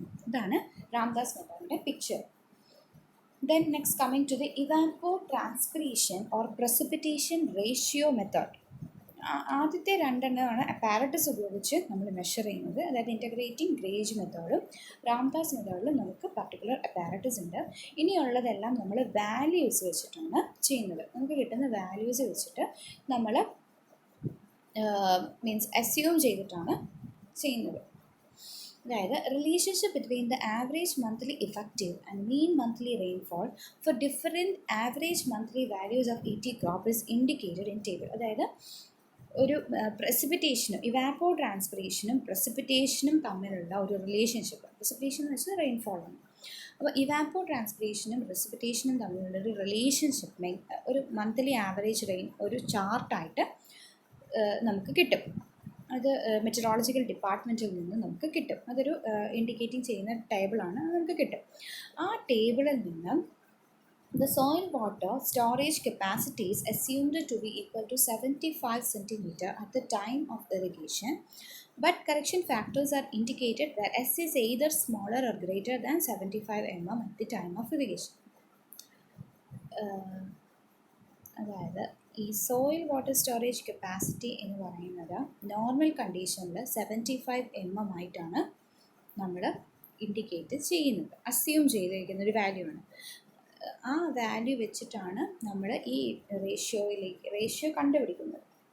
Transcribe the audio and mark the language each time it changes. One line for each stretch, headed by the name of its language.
Malayalam: ഇതാണ് Ramdas മെത്തേഡിൻ്റെ picture.
English: Then next coming to the evapor transpiration or precipitation ratio method.
Malayalam: ആദ്യത്തെ രണ്ടെണ്ണമാണ് apparatus ഉപയോഗിച്ച് നമ്മൾ മെഷർ ചെയ്യുന്നത്. അതായത് ഇൻ്റഗ്രേറ്റിംഗ് ഗേജ് മെത്തേഡും രാംദാസ് മെത്തേഡിലും നമുക്ക് പർട്ടിക്കുലർ അപ്പാരറ്റസ് ഉണ്ട്. ഇനിയുള്ളതെല്ലാം നമ്മൾ വാല്യൂസ് വെച്ചിട്ടാണ് ചെയ്യുന്നത്. നമുക്ക് കിട്ടുന്ന വാല്യൂസ് വെച്ചിട്ട് നമ്മൾ മീൻസ് അസ്യൂം ചെയ്തിട്ടാണ് ചെയ്യുന്നത്.
English: അതായത് relationship between the average monthly effective and mean monthly rainfall for different average monthly values of E T crop is indicated in table.
Malayalam: അതായത് ഒരു പ്രസിപ്പിറ്റേഷനും ഇവാപ്പോ ട്രാൻസ്പിറേഷനും പ്രസിപ്പിറ്റേഷനും തമ്മിലുള്ള ഒരു റിലേഷൻഷിപ്പ്. പ്രസിപ്പിറ്റേഷൻ എന്ന് വെച്ചാൽ റെയിൻഫോളാണ്. അപ്പോൾ ഇവാപ്പോ ട്രാൻസ്പിറേഷനും പ്രസിപ്പിറ്റേഷനും തമ്മിലുള്ള ഒരു റിലേഷൻഷിപ്പ് ഒരു മന്ത്ലി ആവറേജ് റെയിൻ ഒരു ചാർട്ടായിട്ട് നമുക്ക് കിട്ടും. അത് മെറ്ററോളജിക്കൽ ഡിപ്പാർട്ട്മെൻറ്റിൽ നിന്ന് നമുക്ക് കിട്ടും. അതൊരു ഇൻഡിക്കേറ്റിംഗ് ചെയ്യുന്ന ടേബിളാണ്, അത് നമുക്ക് കിട്ടും. ആ ടേബിളിൽ നിന്ന്
English: the soil water storage capacity is assumed to be equal to 75 centimeter at the time of irrigation, but correction factors are indicated where S is either smaller or greater than 75 mm at the time of irrigation.
Malayalam: അതായത് ഈ soil water storage capacity എന്ന് പറയുന്നത് normal കണ്ടീഷനിൽ 75 mm ആയിട്ടാണ് നമ്മൾ indicate ചെയ്യുന്നത്, assume ചെയ്തിരിക്കുന്ന ഒരു വാല്യൂ ആണ്. ആ വാല്യൂ വെച്ചിട്ടാണ് നമ്മൾ ഈ റേഷ്യോ കണ്ടുപിടിക്കുന്നത്.